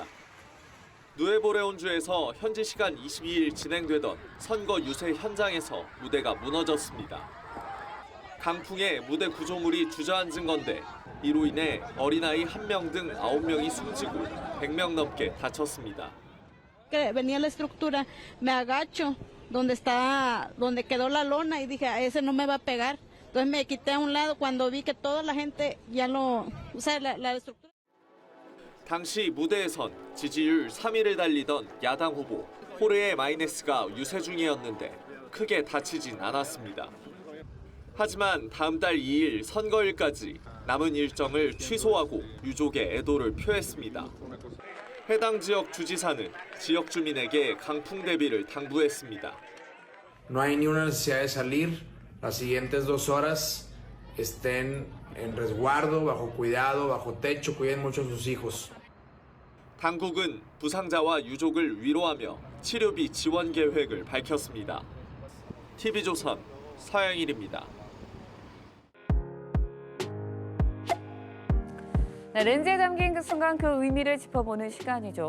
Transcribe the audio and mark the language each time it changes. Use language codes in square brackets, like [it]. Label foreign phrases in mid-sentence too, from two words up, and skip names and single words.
[ko] 누에보레온주에서 현지 시간 22일 진행되던 선거 유세 현장에서 무대가 무너졌습니다. 강풍에 무대 구조물이 주저앉은 건데 이로 인해 어린아이 1명 등 9명이 숨지고 100명 넘게 다쳤습니다. [es] Venía la estructura, me agacho donde quedó la lona y dije, ese no me va a pegar. Entonces me quité a un lado cuando vi que toda la gente ya la estructura. [ko] 당시 무대에선 지지율 3위를 달리던 야당 후보 호르헤 마이네스가 유세 중이었는데 크게 다치진 않았습니다. 하지만 다음 달 2일 선거일까지 남은 일정을 취소하고 유족의 애도를 표했습니다. 해당 지역 주지사는 지역 주민에게 강풍 대비를 당부했습니다. [es] No hay ni una necesidad de salir. Las siguientes 2 horas estén en resguardo, bajo cuidado, bajo techo, cuiden mucho a sus hijos. [ko] 당국은 부상자와 유족을 위로하며 치료비 지원 계획을 밝혔습니다. TV조선 서영일입니다. 네, 렌즈에 담긴 그 순간 그 의미를 짚어보는 시간이죠.